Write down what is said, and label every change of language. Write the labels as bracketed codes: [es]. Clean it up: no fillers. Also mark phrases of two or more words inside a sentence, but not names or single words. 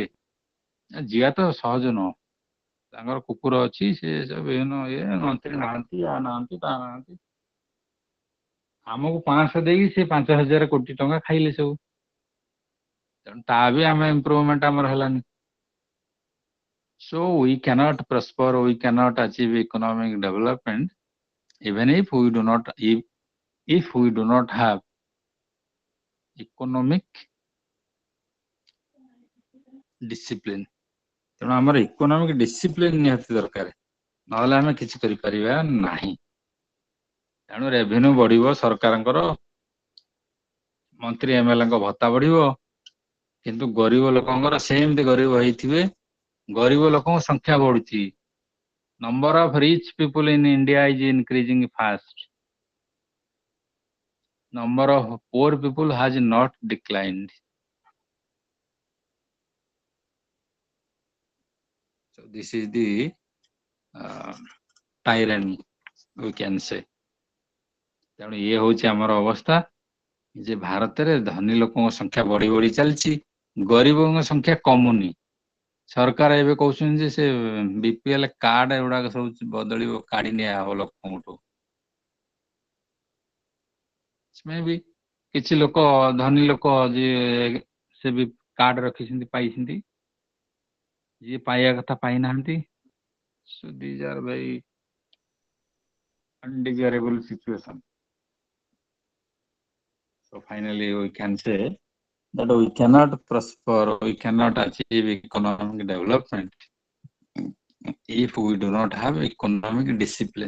[or] ଯିବା ତ ସହଜ ନୁହଁ, ତାଙ୍କର କୁକୁର ଅଛି, ସେ ସବୁ ବିଭିନ୍ନ ମନ୍ତ୍ରୀ ନାହାନ୍ତି, ୟା ନାହାନ୍ତି, ତା ନାହାନ୍ତି। ଆମକୁ 500 ଦେଇକି ସେ 5,000 କୋଟି ଟଙ୍କା ଖାଇଲେ ସବୁ। ତେଣୁ ତା ବି ଆମେ ଇମ୍ପ୍ରୁଭମେଣ୍ଟ ଆମର ହେଲାନି। [en] So we cannot prosper, we cannot achieve economic development even if we do not, if we do not have economic discipline। [or] ତେଣୁ ଆମର [en] economic discipline [or] ନିହାତି ଦରକାର, ନହେଲେ ଆମେ କିଛି କରିପାରିବା ନାହିଁ। ତେଣୁ ରେଭିନ୍ୟୁ ବଢିବ, ସରକାରଙ୍କର ମନ୍ତ୍ରୀ ଏମଏଲଏଙ୍କ ଭତ୍ତା ବଢିବ, କିନ୍ତୁ ଗରିବ ଲୋକଙ୍କର ସେମିତି ଗରିବ ହେଇଥିବେ। ଗରିବ ଲୋକଙ୍କ ସଂଖ୍ୟା ବଢୁଛି। [en] number of rich people in India is increasing fast. number of poor people has not declined. So this is the tyranny we can say। [or] ତେଣୁ ଇଏ ହଉଛି ଆମର ଅବସ୍ଥା, ଯେ ଭାରତରେ ଧନୀ ଲୋକଙ୍କ ସଂଖ୍ୟା ବଢି ବଢି ଚାଲିଛି, ଗରିବଙ୍କ ସଂଖ୍ୟା କମୁନି। ସରକାର ଏବେ କହୁଛନ୍ତି ଯେ ସେ [en] BPL card [or] ଏଗୁଡାକ ସବୁ ବଦଳିବ, କାଢି ନିଆହବ ଲୋକଙ୍କଠୁ। ବି କିଛି ଲୋକ, ଧନୀ ଲୋକ ଯିଏ, ସେ ବି କାର୍ଡ ରଖିଛନ୍ତି, ପାଇଛନ୍ତି। ଯିଏ ପାଇବା କଥା ପାଇନାହାନ୍ତି। [en] So these are very undesirable situation। So finally we can say that we cannot prosper, we cannot achieve economic development if we do not have economic discipline।